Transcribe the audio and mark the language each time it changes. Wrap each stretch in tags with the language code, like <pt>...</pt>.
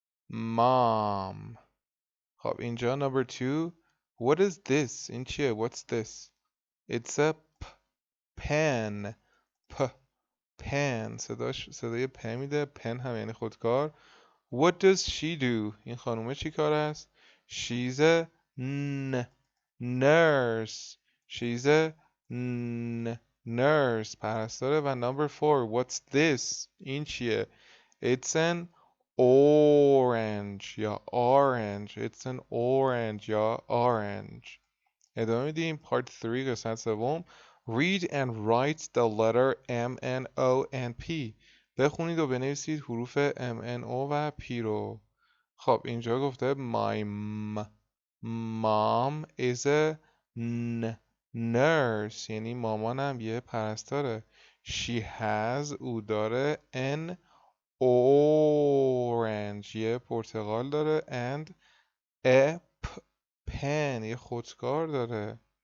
<en>مام. خب اینجا number 2. What is this?</en> <fa>این چیه؟</fa> <en>What's this? It's a pen. pen.</en> <fa>صدای پ میده. pen هم یعنی خودکار.</fa> <en>What does she do?</en> <fa>این خانومه چی کار است؟</fa> <en>She's a nurse. She's a nurse پرستاره. و number 4 what's this؟</en> <fa>این چیه؟</fa> <en>It's an orange یا orange. It's an orange یا orange.</en> <fa>ادامه میدیم. part 3 قسمت سوم.</fa> <en>read and write the letter M, N, O and P.</en> <fa>بخونید و بنویسید حروف M, N, O و P رو. خب اینجا گفته</fa> <en>my mom is a nurse</en> <fa>یعنی مامانم یه پرستاره.</fa> <en>she has</en> <fa>او داره</fa> <en>an orange</en> <fa>یه پرتقال داره</fa> <en>and a pen</en> <fa>یه خودکار داره.</fa>